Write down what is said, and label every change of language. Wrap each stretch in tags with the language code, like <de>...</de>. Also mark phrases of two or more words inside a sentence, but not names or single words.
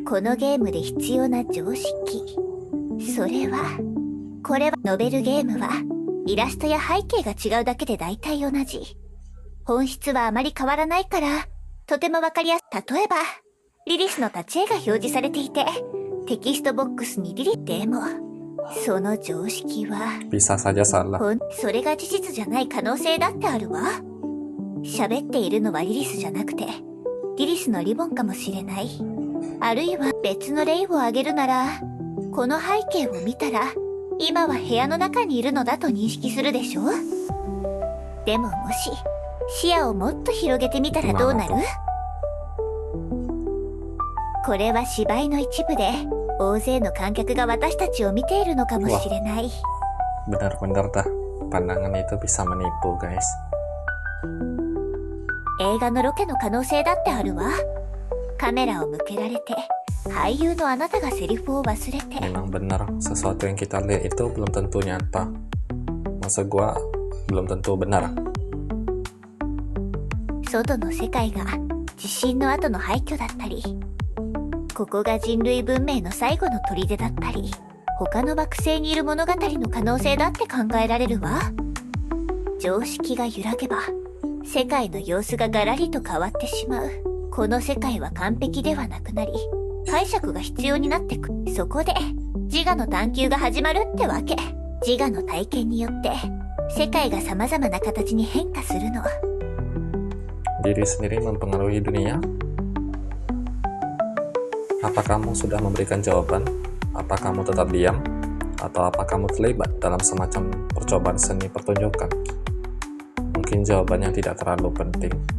<ja>このゲームで必要な常識、それはこれはノベルゲームはイラストや背景が違うだけで大体同じ。本質はあまり変わらないからとてもわかりやすい。例えばリリスの立ち絵が表示されていて、テキストボックスにリリス。でもその常識は</ja> <id>Bisa saja salah.</id> <ja>それが事実じゃない可能性だってあるわ。喋っているのはリリスじゃなくてリリスのリボンかもしれない。あるいは別の例を挙げるなら、この背景を見たら今は部屋の中にいるのだと認識するでしょ。でももし視野をもっと広げてみたらどうなる？これは芝居の一部で大勢の観客が私たちを見ているのかもしれない。</ja> <id>Benar-benar dah, pandangan itu bisa menipu guys.</id> <ja>映画のロケの可能性だってあるわ。カメラを向けられて俳優のあなたがセリフを忘れて。</ja> <id>Memang benar, sesuatu yang kita lihat itu belum tentu nyata. Masa gua belum tentu benar.</id> <ja>外の世界が地震の後の廃墟だったり、ここが人類文明の最後の砦だったり、他の惑星にいる物語の可能性だって考えられるわ。常識が揺らげば世界の様子がガラリと変わってしまう。この世界は完璧ではなくなり、解釈が必要になってく。そこで自我の探求が始まるってわけ。自我の体験によって世界が様々な形に変化するの。</ja> <id>Diri sendiri mempengaruhi dunia? Apa kamu sudah memberikan jawaban? Apa kamu tetap diam? Atau apa kamu terlibat dalam semacam percobaan seni pertunjukan? Mungkin jawabannya tidak terlalu penting.</id>